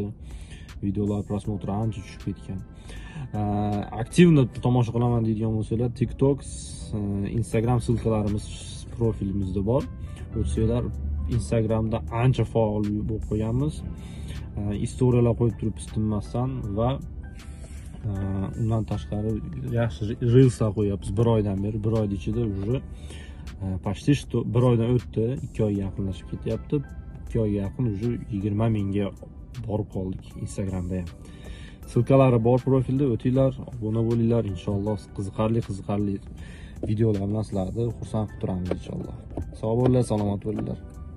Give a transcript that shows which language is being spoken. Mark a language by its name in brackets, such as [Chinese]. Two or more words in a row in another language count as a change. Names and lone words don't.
[Uzbek] Videolar prosmotri ancha tushib ketgan. Aktivni tomosha qilaman deydigan bo'lsanglar, TikTok, Instagram silkalarimiz profilimizda bor. O'tsanglar, Instagramda ancha faol bo'lib qo'yamiz. Istoriyalar qo'yib turibmiz tinmasdan va undan tashqari yaxshi reelslar qo'yapmiz. 1 oydan beri, 1 oyning ichida [Russian] уже почти что [Uzbek] 1 oydan o'tdi, 2 oyga yaqinlashib ketyapti. 2 oyga yaqin уже 20 mingga borib qoldik Instagramda ham. Silkalari bor profilda, o'tinglar, obuna bo'linglar, inshaalloh qiziqarli videolar bilan sizlarni xursand qilib turamiz inshaalloh. Sog' bo'linglar, salomat bo'linglar.